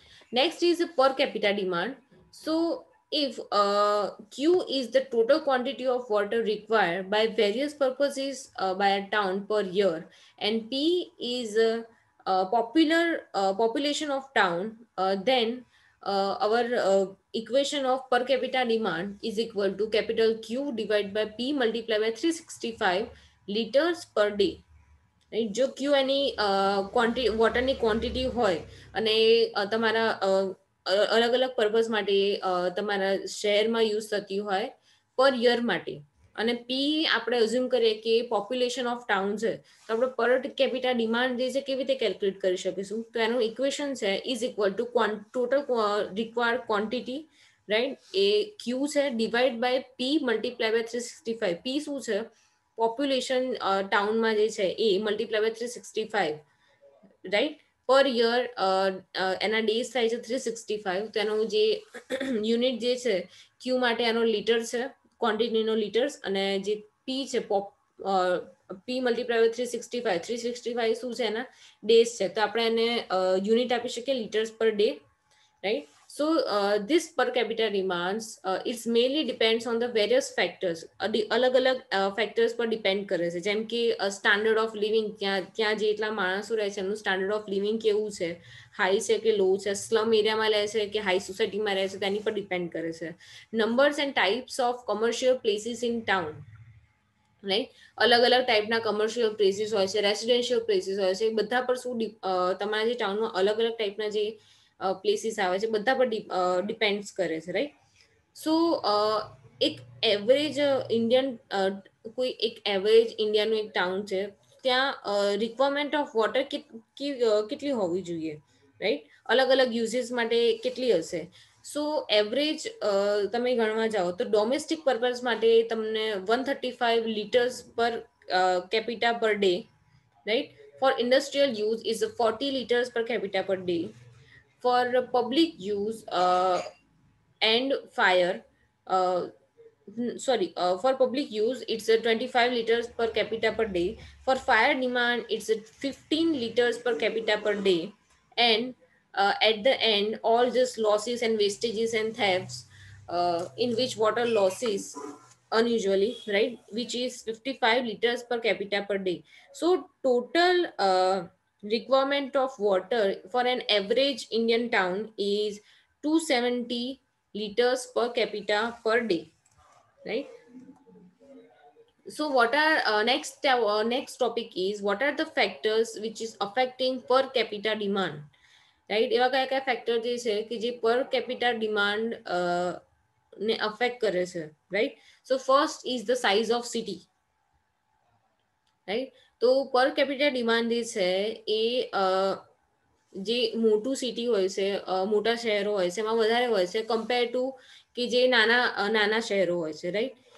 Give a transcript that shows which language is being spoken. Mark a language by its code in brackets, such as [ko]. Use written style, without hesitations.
[en] Next is the per capita demand. So if Q is the total quantity of water required by various purposes by a town per year, and P is popular population of town, then our equation of per capita demand is equal to capital Q divided by P multiplied by 365 liters per day. [gu] Right જો ક્યુ એની quantity વોટરની quantity હોય અને તમારા અલગ અલગ purpose માટે તમારા શહેરમાં use થતી હોય પર યર માટે, અને પી આપણે અઝ્યુમ કરીએ કે [en] population of town [gu] છે, તો આપણે પર કેપિટા ડિમાન્ડ જે છે કેવી રીતે કેલ્ક્યુલેટ કરી શકીશું? તો એનું ઇક્વેશન છે [en] is equal to total required quantity, [gu] right? એ ક્યુ છે [en] Divide by P multiply by 365. [gu] પી શું છે? પોપ્યુલેશન ટાઉનમાં જે છે એ મલ્ટીપ્લાય બાય 365, રાઈટ? પર યર એના ડેઝ થાય છે 365, તો એનો જે યુનિટ જે છે ક્યુ માટે એનો લીટર છે, ક્વોન્ટિટીનો લીટર્સ, અને જે પી છે પી મલ્ટીપ્લાય બાય 365, 365 શું છે? એના ડેઝ છે, તો આપણે એને યુનિટ આપી શકીએ litres per day, right? [en] This per capita demands, it's mainly depends on the various factors. [gu] અલગ અલગ ફેક્ટર્સ પર ડિપેન્ડ કરે છે, જેમ કે સ્ટાન્ડર્ડ ઓફ લિવિંગ, ત્યાં જેટલા માણસો રહે છે એમનું સ્ટાન્ડર્ડ ઓફ લિવિંગ કેવું છે, હાઈ છે કે લો છે, સ્લમ એરિયામાં રહે છે કે હાઈ સોસાયટીમાં રહે છે, તેની પર ડિપેન્ડ કરે છે. [en] Numbers and types of commercial places in town, right? [gu] અલગ અલગ ટાઈપના કમર્શિયલ પ્લેસીસ હોય છે, રેસિડેન્શિયલ પ્લેસીસ હોય છે, બધા પર શું તમારા જે ટાઉનમાં અલગ અલગ ટાઈપના જે પ્લેસીસ આવે છે બધા પર ડિપેન્ડ્સ કરે છે, રાઈટ? સો એક એવરેજ ઇન્ડિયન કોઈ એક એવરેજ ઇન્ડિયાનું એક ટાઉન છે, ત્યાં રિક્વાયરમેન્ટ ઓફ વોટર કેટલી હોવી જોઈએ, રાઈટ? અલગ અલગ યુઝીસ માટે કેટલી હશે? સો એવરેજ તમે ગણવા જાઓ તો ડોમેસ્ટિક પર્પઝ માટે તમને 135 [en] litres per capita per day, [gu] right? [en] For industrial use is 40 liters per capita per day. For public use and fire, uh, for public use it's 25 liters per capita per day. For fire demand it's 15 liters per capita per day. And at the end, all just losses and wastages and thefts, in which water losses unusually, right, which is 55 liters per capita per day. So total requirement of water for an average Indian town is 270 liters per capita per day, right? So what are next topic is what are the factors which is affecting per capita demand, right? [gu] એવા કયા કયા factor જે છે કે જે પર capita demand ને affect કરે છે, right? [en] So first is the size of city, right? [gu] તો પર કેપિટા ડિમાન્ડ જે છે એ જે મોટું સિટી હોય છે, મોટા શહેરો હોય છે એમાં વધારે હોય છે [en] compare to [gu] કે જે નાના નાના શહેરો હોય છે, રાઈટ?